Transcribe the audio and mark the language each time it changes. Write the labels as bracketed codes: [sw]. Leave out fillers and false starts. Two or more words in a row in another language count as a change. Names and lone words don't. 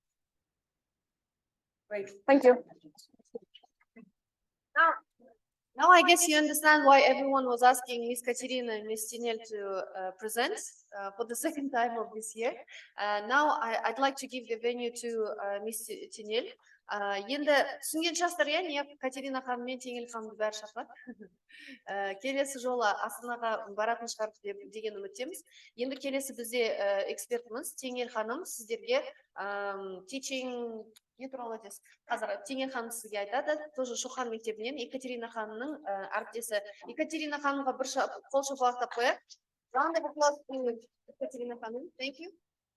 [en] Great. Thank you. Now I guess you understand why everyone was asking Miss Katerina and Miss Tinel to present for the second time of this year. Now I'd like to give the venue to Miss Tinel. [kk] Енді түсінген шығарсыздар, иә, не Катерина ханым мен Теңел ханымды бәрі шақырады. Келесі жолы Астанаға баратын шығар деген үміттеміз. Енді келесі бізде экспертіміз Теңел ханым сіздерге teaching не туралы айтасыз? Қазір Теңел ханым сізге айтады, тоже Shoqan мектебінен Yekaterina ханымның әріптесі. Yekaterina ханымға бір қол шапалақтап қояйық. [en] Round of applause to Yekaterina ханым. Thank you.